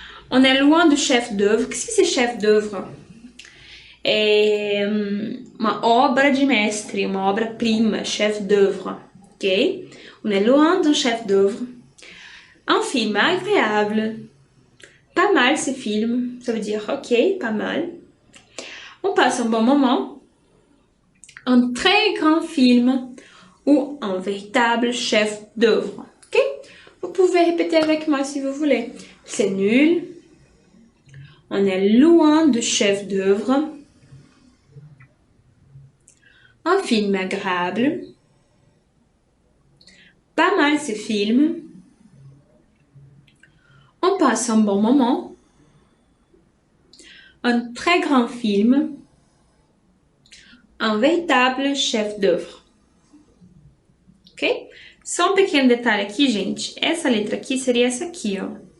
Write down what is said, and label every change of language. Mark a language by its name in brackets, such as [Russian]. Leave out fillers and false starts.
[French] On est loin du chef-d'œuvre. Qu'est-ce que c'est chef-d'œuvre? [Portuguese] É uma obra de mestre, uma obra-prima, chef-d'œuvre, ok? [French] On est loin d'un chef-d'œuvre. Un film agréable. Pas mal ce film, ça veut dire ok, pas mal. On passe un bon moment. Un très grand film ou un véritable chef-d'œuvre, ok? Vous pouvez répéter avec moi si vous voulez. C'est nul. On est loin du chef-d'œuvre. Un film agréable. Pas mal ce film. On passe un bon moment. Un très grand film. Un véritable chef-d'œuvre. Ok? [Portuguese] Só um pequeno detalhe aqui, gente. Essa letra aqui seria essa aqui, ó.